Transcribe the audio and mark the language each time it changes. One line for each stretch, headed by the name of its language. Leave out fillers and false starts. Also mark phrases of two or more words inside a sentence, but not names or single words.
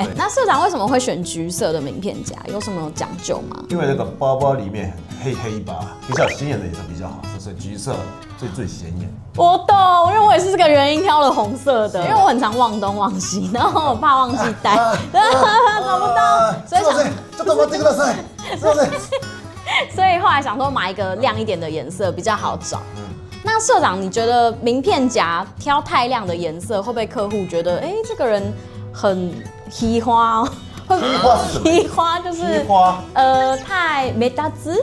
Chinese: 那社长为什么会选橘色的名片夹？有什么讲究吗？因为那个包包里面黑一把，比较显眼的颜色比较好，所以橘色最显眼。我懂，因为我也是这个原因挑了红色的，因为我很常忘东忘西，然后我怕忘记带，找不到，所以想
Japanese: ちょっと待ってください。すいません。
Chinese: 所以后来想说买一个亮一点的颜色比较好找。那社长，你觉得名片夹挑太亮的颜色，会不会客户觉得，这个人很稀花哦？稀花就是太没搭姿。